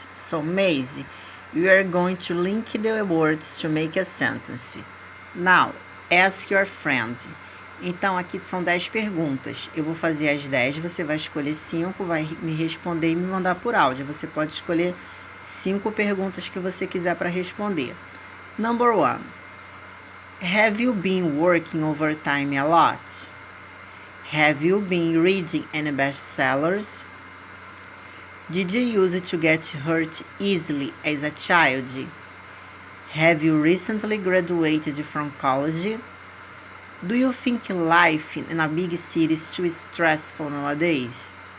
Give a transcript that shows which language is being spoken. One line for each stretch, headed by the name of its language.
English: So, Maisie, you are going to link the words to make a sentence. Now, ask your friend.
Portuguese: Então, aqui são 10 perguntas. Eu vou fazer as 10, você vai escolher 5, vai me responder e me mandar por áudio. Você pode escolher 5 perguntas que você quiser para responder.
English: Number 1. Have you been working overtime a lot? Have you been reading any bestsellers? Did you use to get hurt easily as a child? Have you recently graduated from college? Do you think life in a big city is too stressful nowadays?